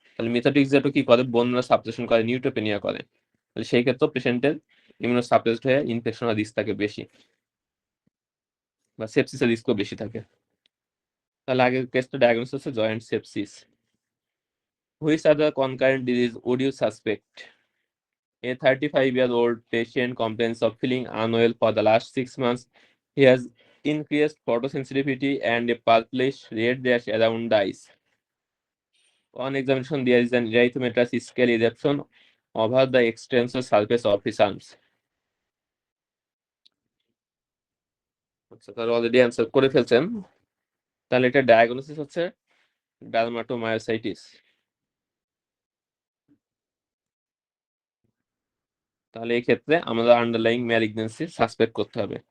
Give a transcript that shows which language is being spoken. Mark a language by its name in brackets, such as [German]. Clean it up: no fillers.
[Bangla] তাহলে মিথোট্রিক্সেটও কি করে, বোন সাপ্রেশন করে, নিউট্রোপেনিয়া করে। তাহলে সেই ক্ষেত্রে পেশেন্টের ইমিউনো সাপ্রেসড হয়ে ইনফেকশনের রিস্ক থাকে বেশি, বা সেপসিসের রিস্কও বেশি থাকে। তাহলে আগের কেসটা ডায়াগনোসিস হচ্ছে joint sepsis. [English] Which are the concurrent disease would you suspect? A 35-year-old patient complains of feeling unwell for the last 6 months. He has increased photosensitivity and a purplish red rash around the eyes. On examination, there is an erythematous scale eruption over the extensor surface of his arms. [Bangla] আচ্ছা, তাহলে already answer করে ফেলছেন। তাহলে এটা diagnosis হচ্ছে dermatomyositis. তাহলে এই ক্ষেত্রে আমাদের আন্ডারলাইং ম্যালিগন্যান্সি সাসপেক্ট করতে হবে।